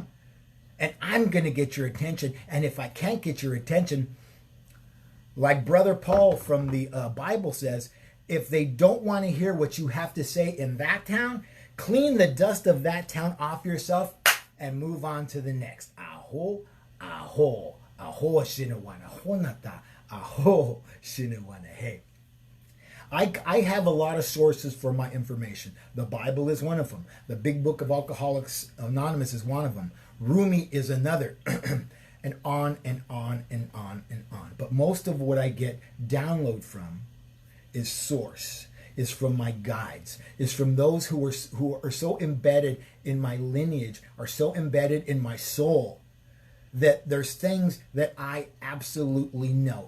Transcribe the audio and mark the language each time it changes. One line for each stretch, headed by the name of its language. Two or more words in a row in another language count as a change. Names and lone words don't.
English: And I'm going to get your attention. And if I can't get your attention, like Brother Paul from the Bible says, if they don't want to hear what you have to say in that town, clean the dust of that town off yourself and move on to the next. Aho, aho, aho, shinawana, honata, aho, shinawana, hey. I have a lot of sources for my information. The Bible is one of them. The Big Book of Alcoholics Anonymous is one of them. Rumi is another. And on and on and on and on. But most of what I get download from is source, is from my guides, is from those who are so embedded in my lineage, are so embedded in my soul, that there's things that I absolutely know.